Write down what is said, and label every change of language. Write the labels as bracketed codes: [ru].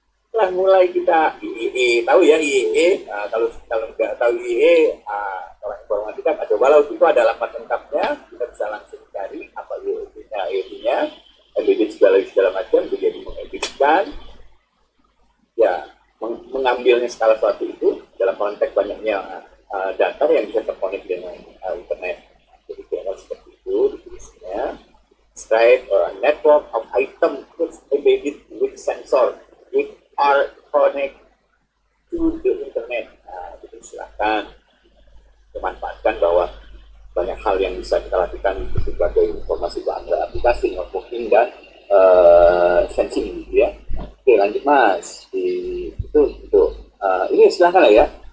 [id] Setelah mulai kita IEE, tahu ya IEE, kalau nggak tahu IEE, orang informatika coba itu ada alamat lengkapnya, kita bisa langsung cari apa IoT-nya, embedded segala macam, jadi mengeditkan, ya mengambilnya skala suatu itu dalam konteks banyaknya data yang bisa terkonek dengan internet. Jadi kira seperti itu definisinya. [en] Describe a network of items embedded with sensor which are connect to the internet. [id] Nah, jadi silakan memanfaatkan bahwa banyak hal yang bisa kita lakukan sebagai informasi bahan aplikasi, networking dan sensing gitu ya. Oke, lanjut Mas. Itu ini silakan lah ya.